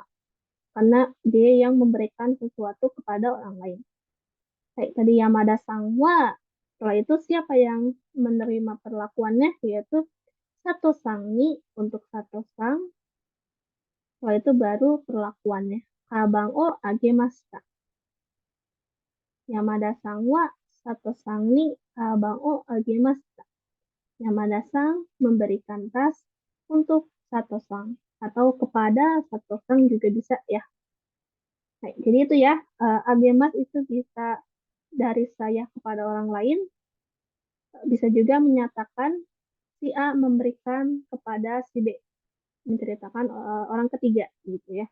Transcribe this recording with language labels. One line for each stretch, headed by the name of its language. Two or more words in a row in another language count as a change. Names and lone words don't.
Indonesian: Karena dia yang memberikan sesuatu kepada orang lain. Kayak tadi
Japanese: 山田さんは.
Indonesian: Setelah itu siapa yang menerima perlakuannya, yaitu
Japanese: 佐藤さんに
Indonesian: untuk Sato Sang. Setelah itu baru perlakuannya.
Japanese: かばんをあげました. 山田さんは佐藤さんにかばんをあげました.
Indonesian: Yamada Sang memberikan tas untuk Sato Sang. Atau kepada Sato Sang juga bisa ya. Nah, jadi itu ya, agemas itu bisa dari saya kepada orang lain, bisa juga menyatakan si A memberikan kepada si B, menceritakan orang ketiga gitu ya.